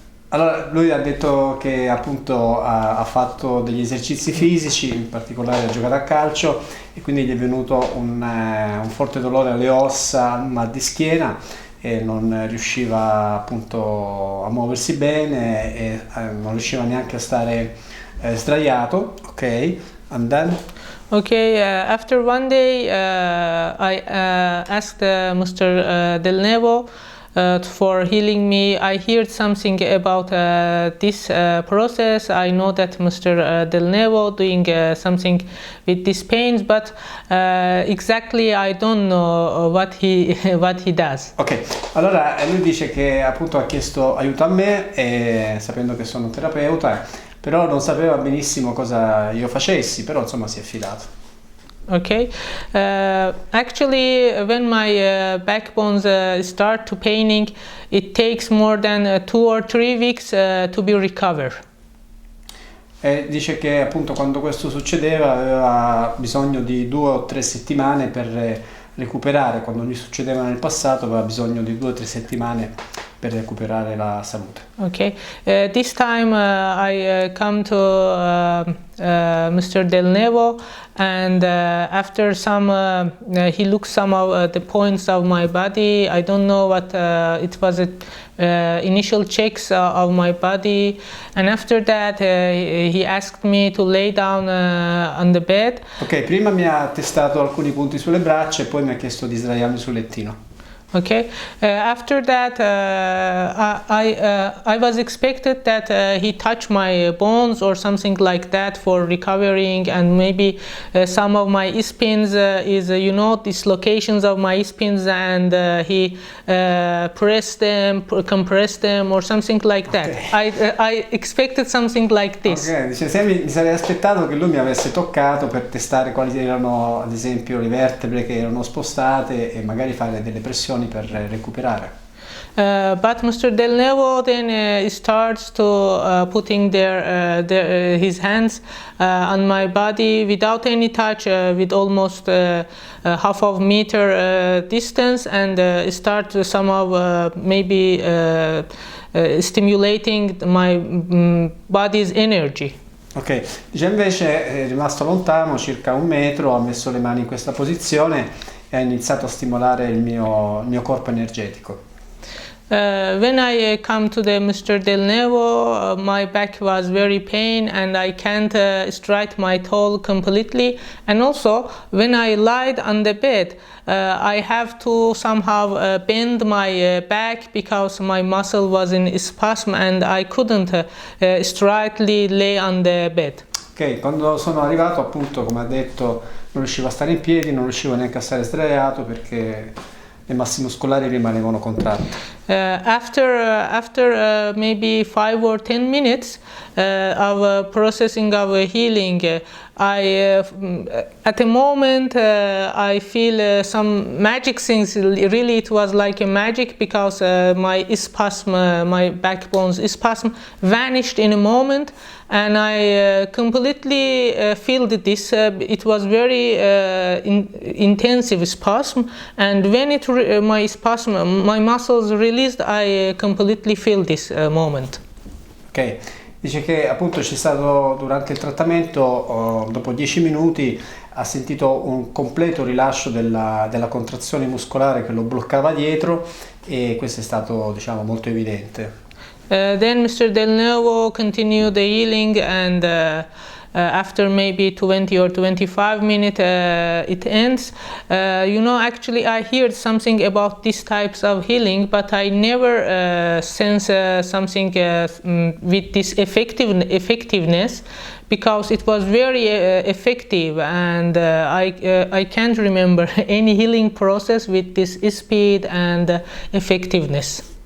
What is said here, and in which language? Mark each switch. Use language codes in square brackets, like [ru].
[it] Allora, lui ha detto che appunto ha fatto degli esercizi fisici, in particolare ha giocato a calcio e quindi gli è venuto un forte dolore alle ossa, un mal di schiena e non riusciva appunto a muoversi bene e non riusciva neanche a stare sdraiato, ok? [en] And then? Okay, after 1 day, I asked Mr. Del Nevo for healing me. I heard something about this process. I know that Mr. Del Nevo doing something with these pains, but exactly I don't know what he does. [it] Ok, allora lui dice che appunto ha chiesto aiuto a me, sapendo che sono un terapeuta, però non sapeva benissimo cosa io facessi, però insomma si è fidato. [en] Okay, actually when my backbones start to paining, it takes more than 2 or 3 weeks to be recovered. [it] E dice che appunto quando questo succedeva aveva bisogno di 2 o 3 settimane per recuperare, quando gli succedeva nel passato aveva bisogno di 2 o 3 settimane per recuperare la salute. [en] Okay, this time I come to Mr. Del Nevo and after some he looked some of the points of my body. I don't know what it was initial checks of my body, and after that he asked me to lay down on the bed. [it] Ok, prima mi ha testato alcuni punti sulle braccia e poi mi ha chiesto di sdraiarmi sul lettino. [en] Okay, after that I was expected that he touched my bones or something like that for recovering, and maybe some of my spins is dislocations of my spins, and he pressed them, compressed them or something like that. Okay. I expected something like this. [it] Ok, dice, mi sarei aspettato che lui mi avesse toccato per testare quali erano ad esempio le vertebre che erano spostate e magari fare delle pressioni per recuperare. [en] But Mr. Del Nevo then starts to putting his hands on my body without any touch, with almost half of meter distance, and start somehow maybe stimulating my body's energy. [it] Ok, dice invece è rimasto lontano, circa 1 metro, ha messo le mani in questa posizione e ha iniziato a stimolare il mio corpo energetico. [en] When I come to the Mr. Del Nevo, my back was very pain and I can't straight my tall completely. And also, when I lied on the bed, I have to somehow bend my back because my muscle was in spasm and I couldn't straightly lay on the bed. [it] Ok, quando sono arrivato appunto, come ha detto, non riuscivo a stare in piedi, non riuscivo neanche a stare sdraiato perché le massi muscolari rimanevano contratte. [en] After maybe 5 or 10 minutes of processing of healing, at the moment I feel some magic things. Really, it was like a magic because my spasm, my backbone's spasm, vanished in a moment, and I completely feel this. It was very intensive spasm, and when my muscles released, I completely feel this moment. [it] Ok, dice che appunto c'è stato durante il trattamento, dopo 10 minuti ha sentito un completo rilascio della contrazione muscolare che lo bloccava dietro e questo è stato, diciamo, molto evidente. [en] Then Mr. Del Nuevo continued the healing, and after maybe 20 or 25 minutes it ends. Actually I heard something about these types of healing, but I never sense something with this effectiveness, because it was very effective, and I can't remember any healing process with this speed and effectiveness.